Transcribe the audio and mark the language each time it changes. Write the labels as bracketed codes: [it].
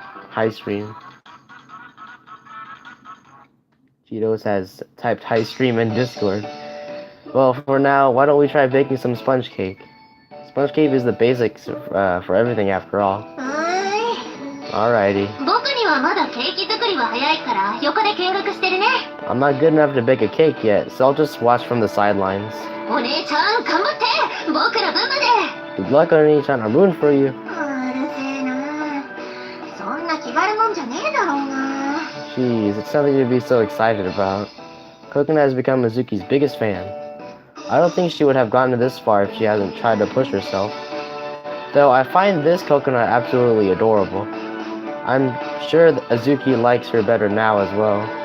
[en] High stream. Cheetos has typed high stream in Discord. Well, for now, why don't we try baking some sponge cake? Sponge cake is the basics for everything after all. うーい。 Alrighty. [ja] 僕にはまだケーキ作りは早いから横で見学してるね。 [en] I'm not good enough to bake a cake yet, so I'll just watch from the sidelines. [ja] お姉ちゃん頑張って。僕の分まで。 [en] Good luck, Oni-chan. I'm rooting for you. [ja] うるせえな。そんな気軽もんじゃねえだろうな。 [en] Jeez, it's something to be so excited about. Coconut has become Mizuki's biggest fan. I don't think she would have gotten this far if she hasn't tried to push herself. Though I find this Coconut absolutely adorable. I'm sure that Azuki likes her better now as well.